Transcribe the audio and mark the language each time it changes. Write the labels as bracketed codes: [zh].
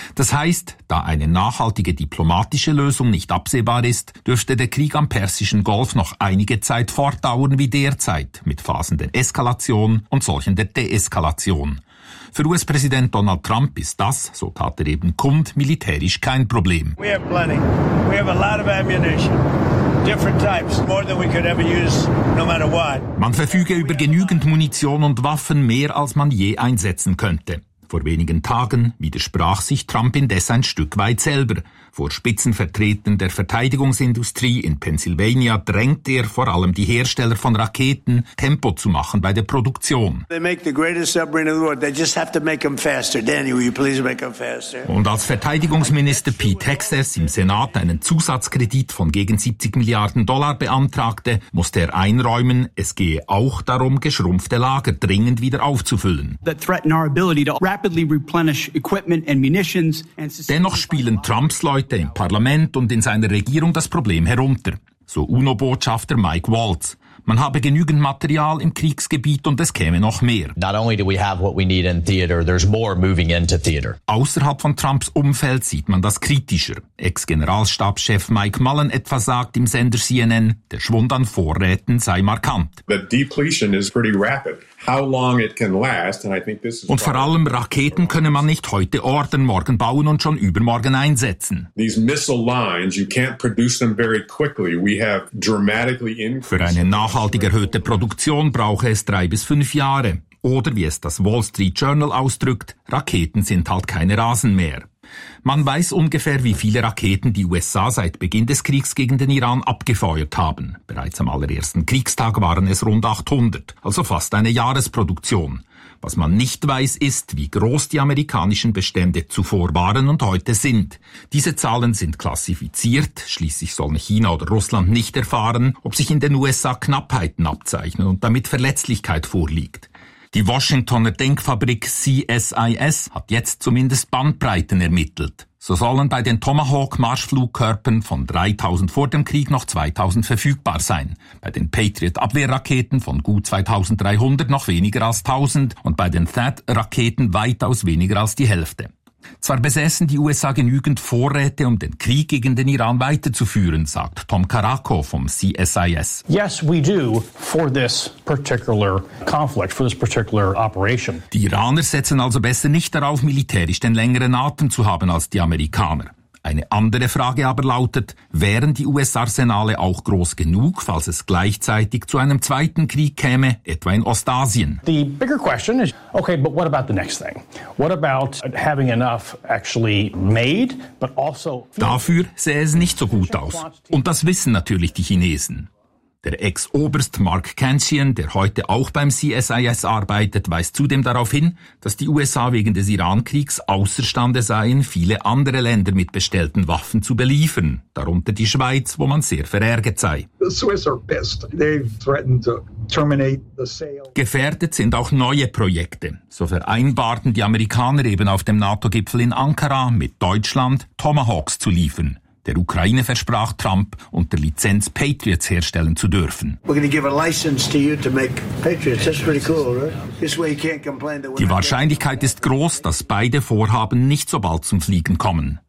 [de] Das heißt, da eine nachhaltige diplomatische Lösung nicht absehbar ist, dürfte der Krieg am Persischen Golf noch einige Zeit fortdauern wie derzeit, mit Phasen der Eskalation und solchen der Deeskalation. Für US-Präsident Donald Trump ist das, so tat er eben kund, militärisch kein Problem. [en] We have plenty. We have a lot of ammunition. Different types, more than we could ever use, no matter what. [de] Man verfüge über genügend Munition und Waffen, mehr als man je einsetzen könnte. Vor wenigen Tagen widersprach sich Trump indes ein Stück weit selber. Vor Spitzenvertretern der Verteidigungsindustrie in Pennsylvania drängt er vor allem die Hersteller von Raketen, Tempo zu machen bei der Produktion. Und als Verteidigungsminister Pete Hegseth im Senat einen Zusatzkredit von gegen 70 Milliarden Dollar beantragte, musste er einräumen, es gehe auch darum, geschrumpfte Lager dringend wieder aufzufüllen. Dennoch spielen Trumps Leute im Parlament und in seiner Regierung das Problem herunter. So UNO-Botschafter Mike Waltz. Man habe genügend Material im Kriegsgebiet und es käme noch mehr. [en] Not only do we have what we need in theater, there's more moving into theater. [de] Außerhalb von Trumps Umfeld sieht man das kritischer. Ex-Generalstabschef Mike Mullen etwa sagt im Sender CNN, der Schwund an Vorräten sei markant. [en] The depletion is pretty rapid. How long it can last, and I think this is. [de] Und vor allem Raketen könne man nicht heute ordern, morgen bauen und schon übermorgen einsetzen. [en] These missile lines, you can't produce them very quickly. We have dramatically increased. [de] Für eine nachhaltig erhöhte Produktion brauche es 3 bis 5 Jahre. Oder wie es das Wall Street Journal ausdrückt, Raketen sind halt keine Rasen mehr. Man weiß ungefähr, wie viele Raketen die USA seit Beginn des Kriegs gegen den Iran abgefeuert haben. Bereits am allerersten Kriegstag waren es rund 800, also fast eine Jahresproduktion. Was man nicht weiß, ist, wie groß die amerikanischen Bestände zuvor waren und heute sind. Diese Zahlen sind klassifiziert, schließlich sollen China oder Russland nicht erfahren, ob sich in den USA Knappheiten abzeichnen und damit Verletzlichkeit vorliegt. Die Washingtoner Denkfabrik CSIS hat jetzt zumindest Bandbreiten ermittelt. So sollen bei den Tomahawk-Marschflugkörpern von 3'000 vor dem Krieg noch 2'000 verfügbar sein, bei den Patriot-Abwehrraketen von gut 2'300 noch weniger als 1'000 und bei den THAAD-Raketen weitaus weniger als die Hälfte. Zwar besessen die USA genügend Vorräte, um den Krieg gegen den Iran weiterzuführen, sagt Tom Caracco vom CSIS. [en] Yes, we do for this particular conflict, for this particular operation. [de] Die Iraner setzen also besser nicht darauf, militärisch den längeren Atem zu haben als die Amerikaner. Eine andere Frage aber lautet, wären die US-Arsenale auch groß genug, falls es gleichzeitig zu einem zweiten Krieg käme, etwa in Ostasien? [en] The bigger question is, okay, but what about the next thing? What about having enough actually made, but also... [de] Dafür sähe es nicht so gut aus. Und das wissen natürlich die Chinesen. Der Ex-Oberst Mark Kanchian, der heute auch beim CSIS arbeitet, weist zudem darauf hin, dass die USA wegen des Irankriegs außerstande seien, viele andere Länder mit bestellten Waffen zu beliefern, darunter die Schweiz, wo man sehr verärgert sei. [en] The Swiss are pissed. They've threatened to terminate the sale. [de] Gefährdet sind auch neue Projekte. So vereinbarten die Amerikaner eben auf dem NATO-Gipfel in Ankara, mit Deutschland Tomahawks zu liefern. Der Ukraine versprach Trump, unter Lizenz Patriots herstellen zu dürfen. Die Wahrscheinlichkeit ist groß, dass beide Vorhaben nicht so bald zum Fliegen kommen.